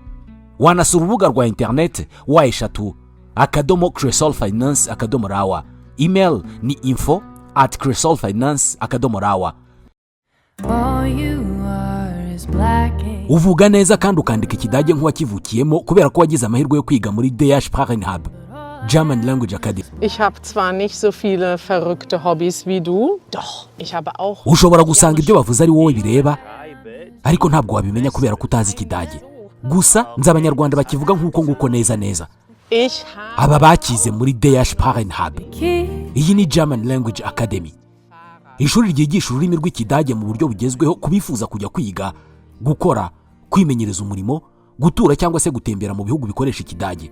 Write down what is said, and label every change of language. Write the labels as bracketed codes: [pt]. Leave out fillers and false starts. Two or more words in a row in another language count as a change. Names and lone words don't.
[rw] Wanasura urubuga rwa internet wa eshatu@cresolfinance.rawa. Email ni info@cresolfinance.rawa. Uvuga neza kandi ukandika ikidage nk'uwakivukiyemo kubera ko wagize amahirwe yo kwiga muri DH-Sprachenhub, German Language Academy. [de] Ich habe zwar nicht so viele verrückte Hobbys wie du, doch ich habe auch. [rw] Ushobora gusanga ibyo bavuze ari wowe bireba, ariko ntabwo wabimenya kubera ko utazi ikidage. Gusa nzi abanyarwanda bakivuga nk'uko nguko neza. Aba bakize muri DH-Sprachenhub. Iyi ni German Language Academy. Ishuri ryigisha ururimi rw'ikidage mu buryo bugezweho kubifuza kujya kwiga, gukora, kwimenyereza umurimo, gutura cyangwa se gutembera mu bihugu bikoresha ikidage.